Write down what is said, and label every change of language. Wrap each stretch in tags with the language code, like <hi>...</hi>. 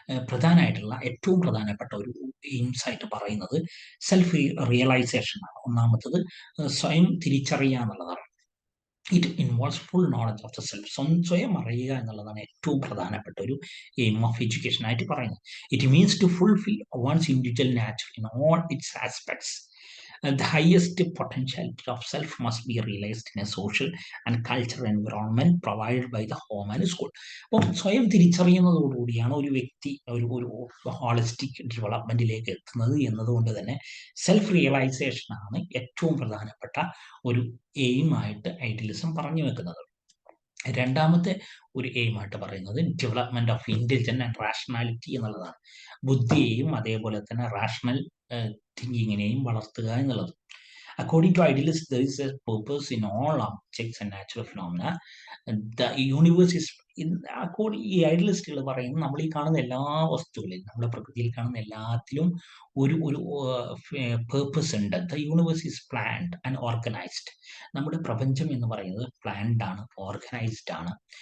<ml>പ്രധാനമായിട്ടുള്ള ഏറ്റവും പ്രധാനപ്പെട്ട ഒരു എയിംസ് ആയിട്ട് പറയുന്നത് സെൽഫ് റിയലൈസേഷൻ ആണ്. ഒന്നാമത്തത് സ്വയം തിരിച്ചറിയുക എന്നുള്ളതാണ്.</ml> <en>It involves full knowledge of the self.</en> <ml>സ്വയം അറിയുക എന്നുള്ളതാണ് ഏറ്റവും പ്രധാനപ്പെട്ട ഒരു</ml> <en>aim of education</en> <ml>ആയിട്ട് പറയുന്നത്.</ml> <en>It means to fulfil one's individual nature in all its aspects. The highest potentiality of self must be realized in a social and cultural environment provided by the home and school.</en> <ml>അപ്പോൾ സ്വയം തിരിച്ചറിയുന്നതോടുകൂടിയാണ് ഒരു വ്യക്തി ഒരു holistic ഡെവലപ്മെന്റിലേക്ക് എത്തുന്നത് എന്നതുകൊണ്ട് തന്നെ self realization ആണ് ഏറ്റവും പ്രധാനപ്പെട്ട ഒരു എയിമായിട്ട് ഐഡിയലിസം പറഞ്ഞു വെക്കുന്നത്. രണ്ടാമത്തെ ഒരു എയിമായിട്ട് പറയുന്നത്</ml> <en>development of intelligence and rationality</en> <ml>എന്നുള്ളതാണ്. ബുദ്ധിയെയും അതേപോലെ തന്നെ റാഷണൽ തിങ്കിങ്ങിനെയും വളർത്തുക എന്നുള്ളത്.</ml> <en>According to idealists, there is a purpose in all objects and natural phenomena. The universe is</en> <ml>ഈ ഐഡിയലിസ്റ്റുകൾ പറയുന്നത് നമ്മൾ ഈ കാണുന്ന എല്ലാ വസ്തുക്കളിലും നമ്മുടെ പ്രകൃതിയിൽ കാണുന്ന എല്ലാത്തിലും ഒരു ഒരു പേർപ്പസ് ഉണ്ട്.</ml> <en>The universe is planned and organised.</en> <ml>നമ്മുടെ പ്രപഞ്ചം എന്ന് പറയുന്നത് പ്ലാൻഡ് ആണ്, ഓർഗനൈസ്ഡ് ആണ്.</ml>